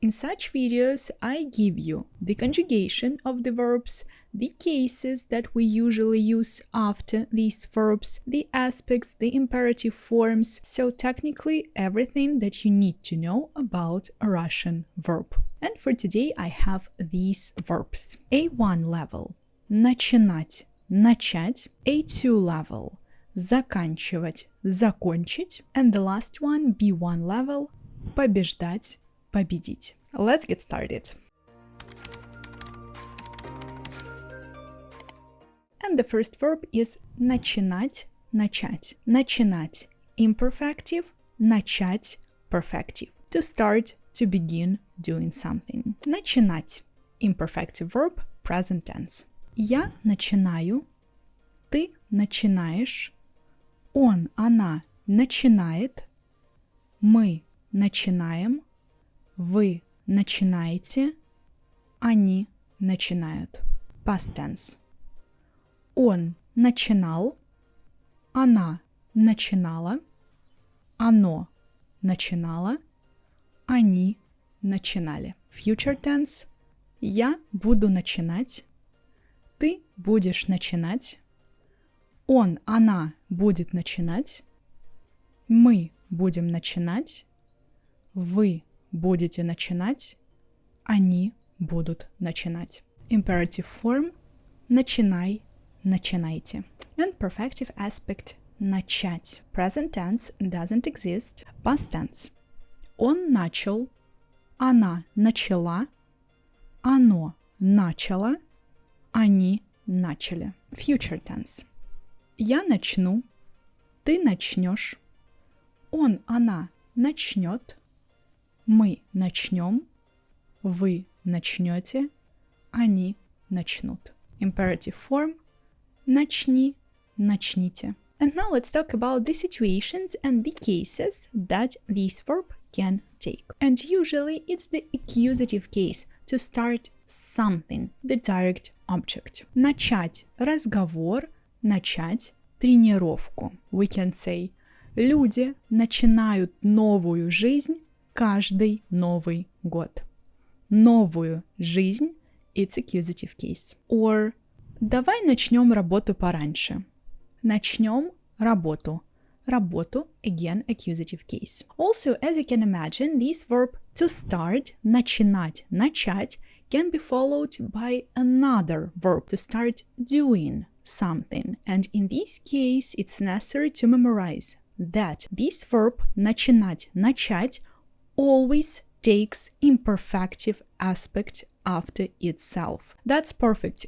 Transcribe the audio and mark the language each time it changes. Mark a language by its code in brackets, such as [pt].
[en] In such videos, I give you the conjugation of the verbs, the cases that we usually use after these verbs, the aspects, the imperative forms, so technically everything that you need to know about a Russian verb. And for today I have these verbs. A1 level – начинать, начать. A2 level – заканчивать, закончить. And the last one, B1 level – побеждать, победить. Let's get started. And the first verb is начинать, начать. Начинать – imperfective, начать – perfective. To start, to begin doing something. Начинать – imperfective verb, present tense. [ru] Я начинаю, ты начинаешь, он, она начинает, мы начинаем, вы начинаете, они начинают. [en] Past tense. [ru] Он начинал, она начинала, оно начинало, они начинали. [en] Future tense. [ru] Я буду начинать, ты будешь начинать, он, она будет начинать, мы будем начинать, вы будете начинать, они будут начинать. [en] Imperative form – начинай, начинайте. And perfective aspect – начать. Present tense doesn't exist. Past tense. [ru] Он начал, она начала, оно начало, они начали. [en] Future tense. [ru] Я начну, ты начнешь, он, она начнет, мы начнем, вы начнете, они начнут. [en] Imperative form. Начни, начните. And now let's talk about the situations and the cases that this verb can take. And usually it's the accusative case to start something, the direct object. [ru] Начать разговор, начать тренировку. [en] We can say [ru] люди начинают новую жизнь каждый Новый год. Новую жизнь [en] – it's accusative case. [ru] Or давай начнем работу пораньше. Начнем работу. [en] Работу, again, accusative case. Also, as you can imagine, this verb to start, начинать, начать, can be followed by another verb to start doing something. And in this case, it's necessary to memorize that this verb, начинать, начать, always takes imperfective aspect after itself. That's perfect.